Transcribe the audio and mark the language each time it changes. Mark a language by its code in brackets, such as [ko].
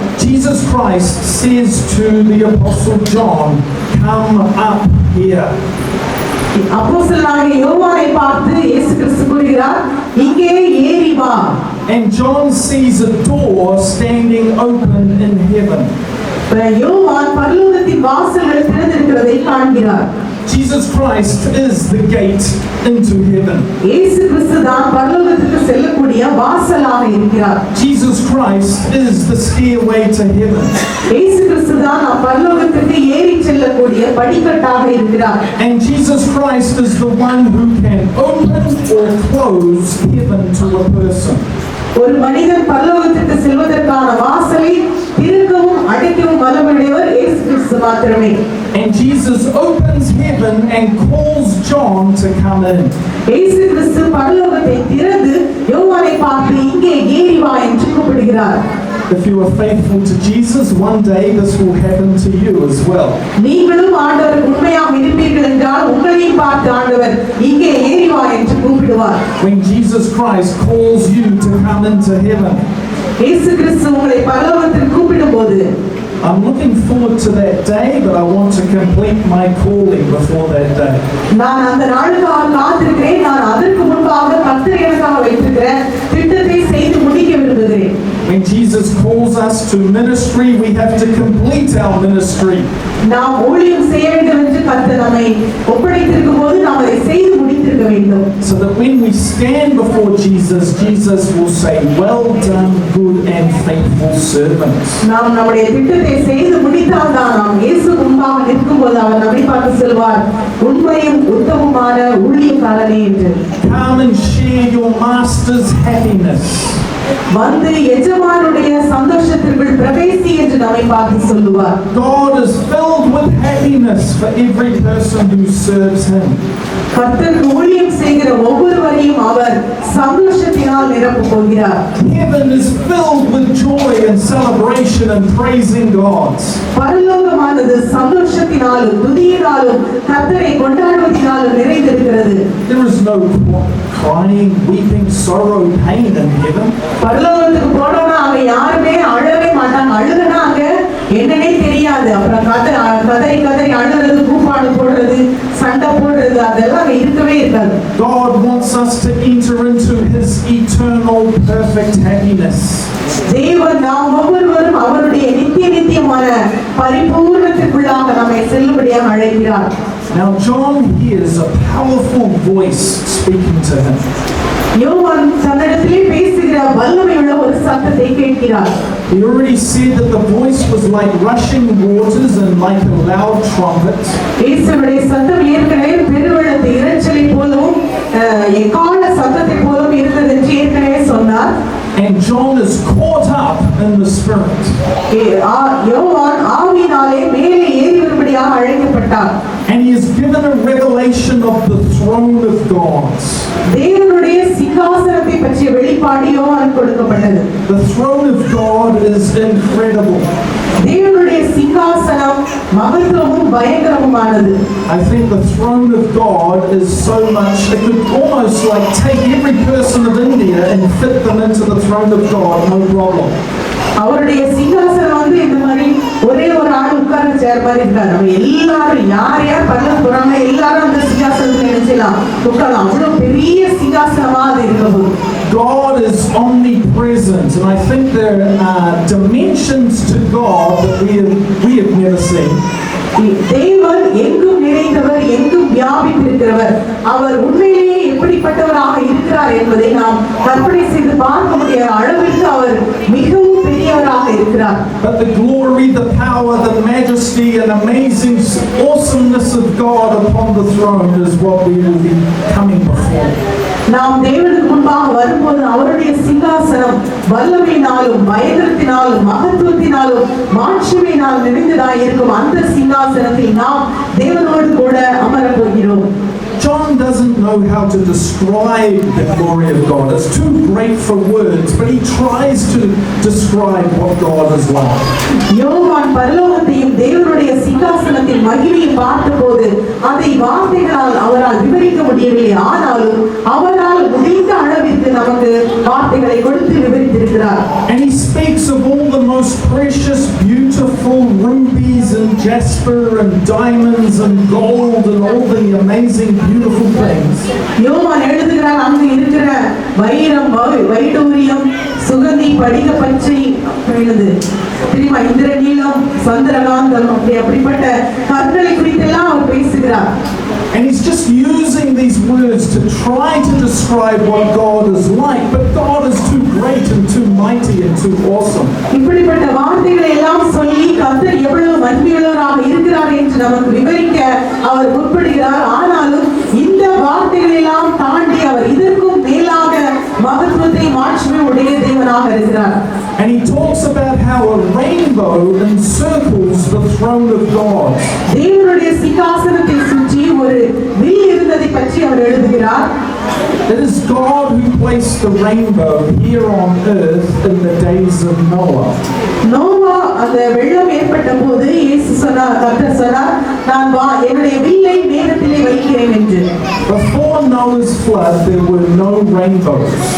[en] Jesus Christ says to the Apostle John, "Come up here." [ta] அப்போஸ்தலனாகிய யோவானை பார்த்து இயேசு கிறிஸ்து கூறுகிறார், இங்கே ஏறி வா. [en] And John sees a door standing open in heaven. [ta] யோவான் பரலோகத்தின் வாசல்கள் திறந்திருக்கிறதை காண்கிறார். [en] Jesus Christ is the gate into heaven. [ta] இயேசு கிறிஸ்து தான் பரலோகத்துக்கு செல்லக்கூடிய வாசலாக இருக்கிறார். [en] Jesus Christ is the stairway to heaven. [ta] இயேசு கிறிஸ்து தான் பரலோகத்துக்கு ஏறி செல்லக்கூடிய படிக்கட்டாக இருக்கிறார். [en] And Jesus Christ is the one who can open or close heaven to a person. [ta] ஒரு மனிதன் பரலோகத்துக்கு செல்வதற்கான வாசலை திறக்கவும் அடைக்கவும் வல்லமையுடையவர் இயேசு கிறிஸ்து மாத்திரமே. [en] And Jesus opens heaven and calls John to come in. [ta] இயேசு கிறிஸ்து பரலோகத்தை திறந்து யோவானை பார்த்து இங்கே ஏறி வா என்று கூப்பிடுகிறார். [en] If you are faithful to Jesus, one day this will happen to you as well. [ta] நீங்களும் ஆண்டவருக்கு உண்மையாக இருப்பீர்கள் என்றால் உங்களையும் பார்த்து ஆண்டவர் இங்கே ஏறி வா என்று கூப்பிடுவார். [en] When Jesus Christ calls you to come into heaven. [ta] இயேசு கிறிஸ்து உங்களை பரலோகத்திற்கு கூப்பிடும்போது, [en] I'm looking forward to that day, but I want to complete my calling before that day. [ta] நான் அந்த நாளுக்காக காத்திருக்கிறேன். நான் அதற்கு முன்பாக கர்த்தர் எனக்காக வைத்திருக்கிற திட்டத்தை செய்து முடிக்க விரும்புகிறேன். [en] When Jesus calls us to ministry, we have to complete our ministry. [ta] நாம் ஊழியம் செய்ய வேண்டும் என்று கர்த்தர் நம்மை ஒப்படைத்திருக்கும் போது நாம் அதை செய்து முடித்திருக்க வேண்டும். [en] so that when we stand before Jesus, Jesus will say, "Well done, good and faithful servant." [ta] நாம் நம்முடைய திட்டத்தை செய்து முடித்தால் தான் நாம் இயேசு முன்பாக நிற்கும்போது அவர் நம்மை பார்த்து சொல்வார், உண்மையும் உத்தமமான ஊழியக்காரனே என்று. [en] Come and share your master's happiness. [ta] வந்து எஜமானுடைய சந்தோஷத்திற்குள் பிரவேசி என்று நம்மை பார்த்து சொல்லுவார். [en] God is filled with happiness for every person who serves him. [ta] கர்த்தருக்கு ஊழியம் செய்கிற ஒவ்வொருவரையும் அவர் சந்தோஷத்தினால் நிரப்பப் போகிறார். [en] Heaven is filled with joy and celebration and praising God. [ta] பரலோகமானது சந்தோஷத்தினாலும் துதியினாலும் கர்த்தரை கொண்டாடுவதினாலும் நிறைந்திருக்கிறது. [en] There is no crying, weeping, sorrow, pain in heaven. [ta] பரலோகத்துக்கு போனோம்னா அங்க யாருமே அழவே மாட்டாங்க. அழுதுனா அங்க என்னன்னே தெரியாது. அப்புறம் கதறி கதறி அழுறது, கூப்பாடு போடுறது, சண்டை போடுறது, அதெல்லாம் அங்க இருக்கவே இருக்காது. [en] God wants us to enter into his eternal perfect happiness. [ta] தேவன் நாம் ஒவ்வொருவரும் அவருடைய நித்தியமான பரிபூரணத்திற்குள்ளாக நம்மை செல்லும்படியாக அழைக்கிறார். [en] Now John hears a powerful voice speaking to him. [ta] யோவான் தன்னிடத்திலே பேசுகிற வல்லமை உள்ள ஒரு சத்தத்தை கேட்கிறார். [en] He already said that the voice was like rushing waters and like a loud trumpet. [ta] இயேசுவுடைய சத்தம் ஏற்கனவே பெருவெள்ளத்து இரைச்சலை போலவும் எக்காள சத்தத்தை போலவும் இருந்தது என்று ஏற்கனவே சொன்னார். [en] And John is caught up in the Spirit. [ta] யோவான் ஆவியினாலே மேலே ஏறி வரும்படியாக அழைக்கப்பட்டார். [en] And he is given a revelation of the throne of God. [ta] தேவனுடைய சிங்காசனத்தை பற்றிய வெளிப்பாடு யோவானுக்கு கொடுக்கப்பட்டது. [en] The throne of God is incredible. [ta] தேவனுடைய சிங்காசனம் மகத்துவமும் பயங்கரமுமானது. [en] I think the throne of God is so much, it could almost like take every person of India and fit them into the throne of God, no problem. [ta] அவருடைய சிங்காசனம் வந்து இந்த மாதிரி ஒரே ஒரு ஆள் உட்கார்ந்து சேர் மாதிரி இருக்காரு. நம்ம எல்லாரும் யார் யார் பண்ண போறாங்க எல்லாரும் அந்த சிங்காசனத்துல நினைச்சலாம் உட்காரலாம். அவ்வளவு பெரிய சிங்காசனமா அது இருக்க [en] God is omnipresent, and I think there are dimensions to God that we have never seen. [ta] தேவன் எங்கும் நிறைந்தவர், எங்கும் வியாபித்திருக்கிறவர். அவர் உண்மையிலேயே எப்படிப்பட்டவராக இருக்கிறார் என்பதை நாம் கற்பனை செய்து பார்க்க முடியாத அளவிற்கு அவர் மிகவும் பெரியவராக இருக்கிறார். [en] But the glory, the power, the majesty and amazing awesomeness of God upon the throne is what we will be coming before. [ta] நாம் தேவனுக்கு முன்பாக வரும்போது அவருடைய சிங்காசனம் வல்லமையினாலும் பயங்கரத்தினாலும் மகத்துவத்தினாலும் மாட்சிமையினாலும் நிறைந்ததாய் இருக்கும். அந்த சிங்காசனத்தில் நாம் தேவனோடு கூட அமரப் போகிறோம். [en] John doesn't know how to describe the glory of God. It's too great for words, but he tries to describe what God is like. [ta] யோவான் பரலோகத்தையும் தேவனுடைய சிங்காசனத்தின் மகிமையும் பார்த்தபோது அதை வார்த்தைகளால் அவரால் விவரிக்க முடியவில்லை. ஆனாலும் அவரால் முடிந்த அளவிற்கு நமக்கு வார்த்தைகளை கொடுத்து விவரித்திருக்கிறார். [en] And he speaks of all the most precious, beautiful rubies and jasper and diamonds and gold and all the amazing, beautiful things. [ta] யோவான் எழுதுகிறார், அங்கு இருக்கிற வைரம், வைடூரியம், சுகந்தி, படிக பச்சை, தெரியுமா, இந்திரநீலம், சந்திரகாந்தம், அப்படிப்பட்ட கற்களை குறித்தெல்லாம் அவர் பேசுகிறார். [en] And he's just using these words to try to describe what God is like, but God is too great and too mighty and too awesome. [ta] இப்படிப்பட்ட வார்த்தைகளை எல்லாம் சொல்லி கர்த்தர் எவ்வளவு மகிமையுள்ளவராக இருக்கிறார் என்று நமக்கு விவரிக்க அவர் முற்படுகிறார். ஆனாலும் இந்த வார்த்தைகளை எல்லாம் தாண்டி அவர் இதற்கும் மேலாக மகத்துவத்தை மாட்சிமை உடைய தேவனாக இருக்கிறார். [en] And he talks about how a rainbow encircles the throne of God. [ta] தேவனுடைய சிங்காசனத்தை சுற்றி ஒரு வில் இருந்ததை பற்றி அவர் எழுதுகிறார். [en] It is God who placed the rainbow here on earth in the days of Noah. [ta] Noah அந்த வெள்ளம் ஏற்பட்ட போது இயேசு சொன்னார், கர்த்தர் சொன்னார், நான் என்னுடைய வில்லை மேகத்திலே வைக்கிறேன் என்று. [en] Before Noah's flood there were no rainbows.